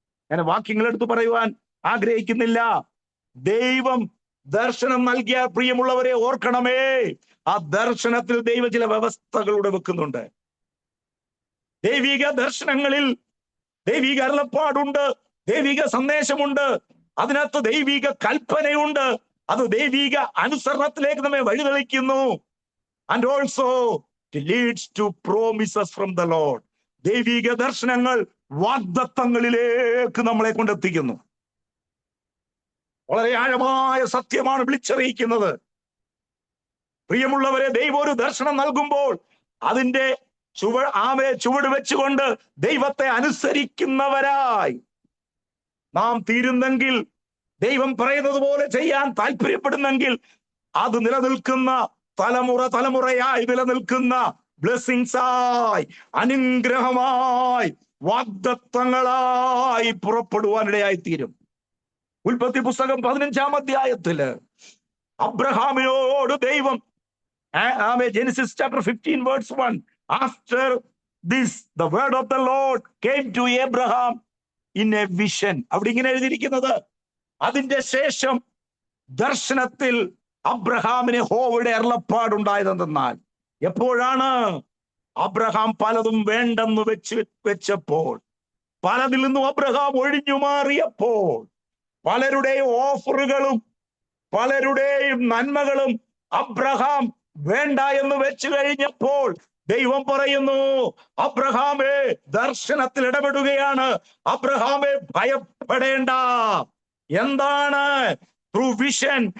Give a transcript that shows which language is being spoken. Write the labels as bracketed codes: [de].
[ml] ഞാൻ വാക്യങ്ങൾ എടുത്തു പറയുവാൻ ആഗ്രഹിക്കുന്നില്ല. ദൈവം ദർശനം നൽകിയ പ്രിയമുള്ളവരെ ഓർക്കണമേ, ആ ദർശനത്തിൽ ദൈവം ചില വ്യവസ്ഥകളൂടെ വെക്കുന്നുണ്ട്. ദൈവിക ദർശനങ്ങളിൽ ദൈവിക അരുളപ്പാടുണ്ട്, ദൈവിക സന്ദേശമുണ്ട്, അതിനകത്ത് ദൈവിക കൽപ്പനയുണ്ട്. അത് ദൈവിക അനുസരണത്തിലേക്ക് നമ്മെ വഴിതെളിക്കുന്നു. [en] And also it leads to promises from the Lord. [ml] ദൈവിക ദർശനങ്ങൾ വാഗ്ദത്തങ്ങളിലേക്ക് നമ്മളെ കൊണ്ടെത്തിക്കുന്നു. വളരെ ആഴമായ സത്യമാണ് വിളിച്ചറിയിക്കുന്നത്. പ്രിയമുള്ളവരെ, ദൈവം ഒരു ദർശനം നൽകുമ്പോൾ അതിന്റെ ചുവട് വെച്ചുകൊണ്ട് ദൈവത്തെ അനുസരിക്കുന്നവരായി നാം തീരുന്നെങ്കിൽ, ദൈവം പറയുന്നത് പോലെ ചെയ്യാൻ താല്പര്യപ്പെടുന്നെങ്കിൽ, അത് നിലനിൽക്കുന്ന തലമുറയായി നിലനിൽക്കുന്ന ബ്ലെസ്സിങ്സ് ആയി, അനുഗ്രഹമായി, വാഗ്ദത്തങ്ങളായി പുറപ്പെടുവാനിടയായി തീരും. ഉൽപ്പത്തി പുസ്തകം 15-ാം അധ്യായത്തില് അബ്രഹാമിനോട് ദൈവം, [en] Genesis chapter 15 verse 1, after this the word of the Lord came to Abraham in a vision. [ml] അവിടെ ഇങ്ങനെ എഴുതിയിരിക്കുന്നത്, അതിന്റെ ശേഷം ദർശനത്തിൽ അബ്രഹാമിന് യഹോവയുടെ അരുളപ്പാടുണ്ടായതെന്നാൽ, എപ്പോഴാണ്? അബ്രഹാം പലതും വേണ്ടെന്ന് വെച്ചപ്പോൾ, പലതിൽ നിന്നും അബ്രഹാം ഒഴിഞ്ഞു മാറിയപ്പോൾ, പലരുടെയും ഓഫറുകളും പലരുടെയും നന്മകളും അബ്രഹാം വേണ്ട എന്ന് വെച്ചു കഴിഞ്ഞപ്പോൾ ദൈവം പറയുന്നു, അബ്രഹാമേ, ദർശനത്തിൽ ഇടപെടുകയാണ്. അബ്രഹാമേ, ഭയപ്പെടേണ്ട. എന്താണ്? [en] Through vision.